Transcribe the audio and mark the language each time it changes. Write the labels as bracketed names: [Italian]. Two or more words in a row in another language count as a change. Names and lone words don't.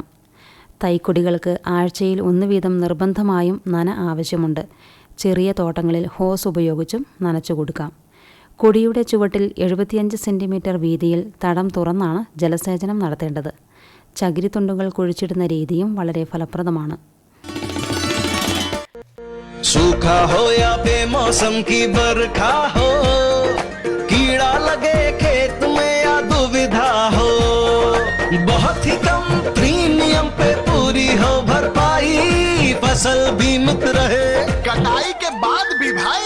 [Malayalam] തൈക്കൊടികൾക്ക് ആഴ്ചയിൽ 1 വീതം നിർബന്ധമായും നന ആവശ്യമുണ്ട്. ചെറിയ തോട്ടങ്ങളിൽ ഹോസ് ഉപയോഗിച്ചും നനച്ചു കൊടുക്കാം. കൊടിയുടെ ചുവട്ടിൽ 75 സെൻറ്റിമീറ്റർ വീതിയിൽ തടം തുറന്നാണ് ജലസേചനം നടത്തേണ്ടത്. ചകിരിത്തുണ്ടുകൾ കുഴിച്ചിടുന്ന രീതിയും വളരെ ഫലപ്രദമാണ്. [Hindi] सूखा हो या बेमौसम की बरखा हो, कीड़ा लगे खेत में या दुविधा हो, बहुत ही कम प्रीमियम पे पूरी हो भरपाई, फसल बीमित रहे कटाई के बाद भी भाई।